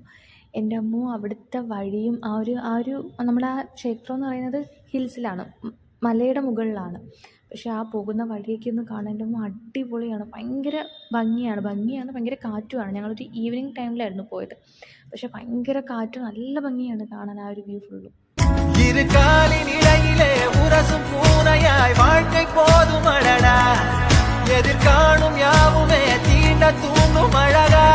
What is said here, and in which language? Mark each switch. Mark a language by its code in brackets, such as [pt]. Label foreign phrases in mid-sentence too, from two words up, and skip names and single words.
[ml] എൻ്റെ അമ്മോ, അവിടുത്തെ വഴിയും ആ ഒരു നമ്മുടെ ആ ക്ഷേത്രം എന്ന് പറയുന്നത് ഹിൽസിലാണ്, മലയുടെ മുകളിലാണ്. പക്ഷേ ആ പോകുന്ന വഴിയൊക്കെ ഒന്ന് കാണാൻ എൻ്റെ അമ്മ അടിപൊളിയാണ്, ഭയങ്കര ഭംഗിയാണ്, ഭയങ്കര കാറ്റുമാണ്. ഞങ്ങളൊരു [en] evening time [ml] പോയത്. പക്ഷേ ഭയങ്കര കാറ്റും നല്ല ഭംഗിയാണ് കാണാൻ ആ ഒരു [en] view full. [ta] இரு காலின் இடையிலே உரசும் பூனையாய் வாழ்க்கை போதும் அடடா, எதிர்காணும் யாவுமே தீண்ட தூண்டும் அழகா.